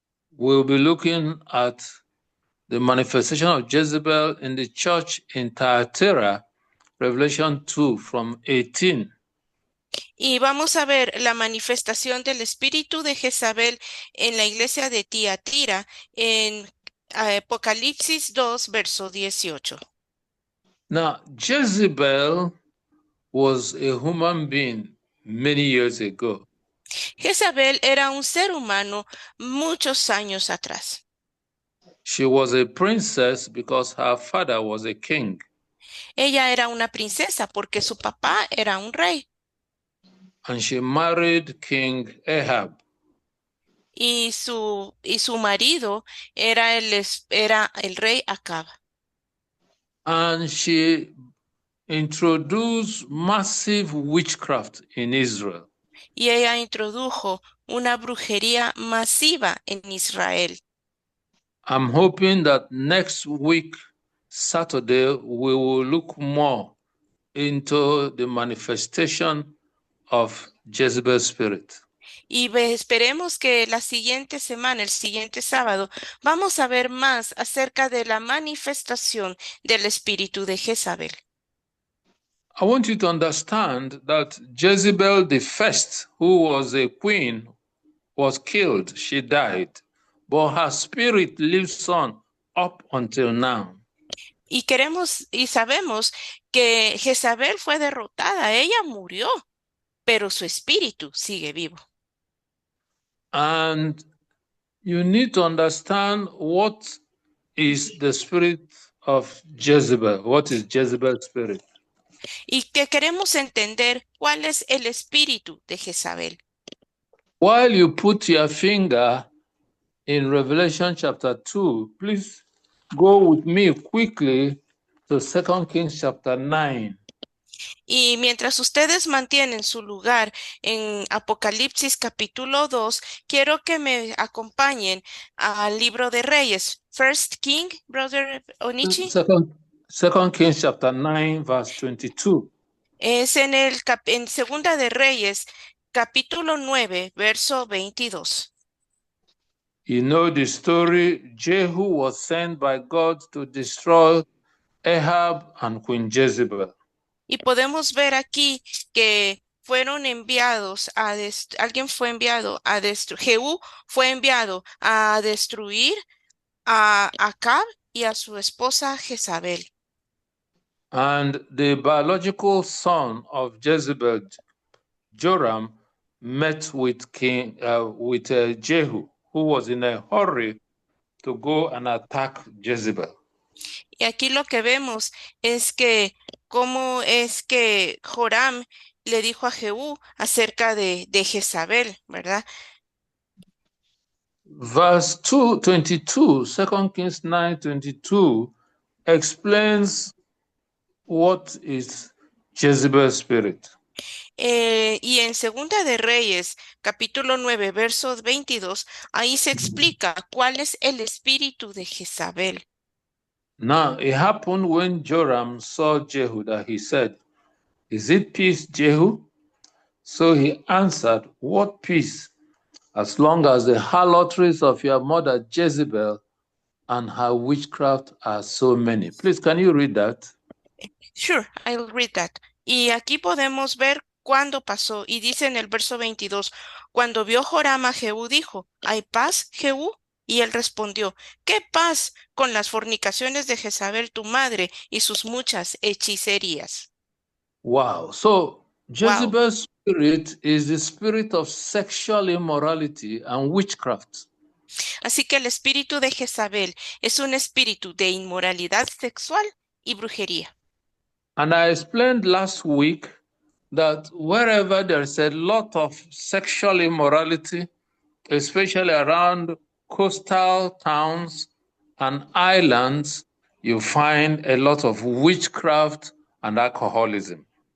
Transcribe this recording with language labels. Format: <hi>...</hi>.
<en>We'll be looking at the manifestation of Jezebel in the church in Thyatira, Revelation 2 from 18.</en> <es>Y vamos a ver la manifestación del espíritu de Jezabel en la iglesia de Tiatira en Apocalipsis 2, verso 18.</es> <en>Now, Jezebel was a human being many years ago.</en> <es>Jezabel era un ser humano muchos años atrás.</es> <en>She was a princess because her father was a king.</en> <es>Ella era una princesa porque su papá era un rey.</es> <en>And she married King Ahab.</en> <es>Y su marido era el rey Acab.</es> <en>And she introduced massive witchcraft in Israel.</en> <es>Y ella introdujo una brujería masiva en Israel.</es> <en>I'm hoping that next week, Saturday, we will look more into the manifestation of Jezebel's spirit.</en> <es>Y esperemos que la siguiente semana, el siguiente sábado, vamos a ver más acerca de la manifestación del espíritu de Jezabel.</es> <en>I want you to understand that Jezebel the first, who was a queen, was killed. She died. But her spirit lives on up until now.</en> <es>Y sabemos que Jezabel fue derrotada, ella murió, pero su espíritu sigue vivo.</es> <en>And you need to understand what is the spirit of Jezebel. What is Jezebel's spirit?</en> <es>Y que queremos entender cuál es el espíritu de Jezabel.</es> <en>While you put your finger in Revelation chapter 2, please go with me quickly to 2 Kings chapter 9.</en> <es>Y mientras ustedes mantienen su lugar en Apocalipsis capítulo 2, quiero que me acompañen al libro de Reyes.</es> <en>First King, Brother Onichi. 2 Kings chapter 9, verse 22.</en> <es>Es en Segunda de Reyes, capítulo 9, verso 22.</es> <en>You know the story. Jehu was sent by God to destroy Ahab and Queen Jezebel.</en> <es>Y podemos ver aquí que fueron enviados alguien fue enviado a destruir, Jehú fue enviado a destruir a Acab y a su esposa Jezabel.</es> <en>And the biological son of Jezebel, Joram, met with Jehu, who was in a hurry to go and attack Jezebel.</en> <es>Y aquí lo que vemos es que cómo es que Joram le dijo a Jehú acerca de Jezabel, ¿verdad?</es> <en>Verse 22, 2 Kings 9:22 explains what is Jezebel's spirit.</en> <es>Y en Segunda de Reyes, capítulo 9, verso 22, ahí se explica cuál es el espíritu de Jezabel.</es> <en>Now, it happened when Joram saw Jehu that he said, "Is it peace, Jehu?" So he answered, "What peace, as long as the harlotries of your mother Jezebel and her witchcraft are so many." Please, can you read that? Sure, I'll read that.</en> <es>Y aquí podemos ver cuándo pasó. Y dice en el verso 22, cuando vio Joram a Jehú, dijo, ¿hay paz, Jehú? Y él respondió, ¿qué paz con las fornicaciones de Jezabel tu madre y sus muchas hechicerías?</es> <en>Wow. So Jezebel's spirit is the spirit of sexual immorality and witchcraft.</en> <es>Así que el espíritu de Jezabel es un espíritu de inmoralidad sexual y brujería.</es> <en>And I explained last week that wherever there's a lot of sexual immorality, especially around coastal towns and islands, you find a lot of witchcraft and alcoholism.</en>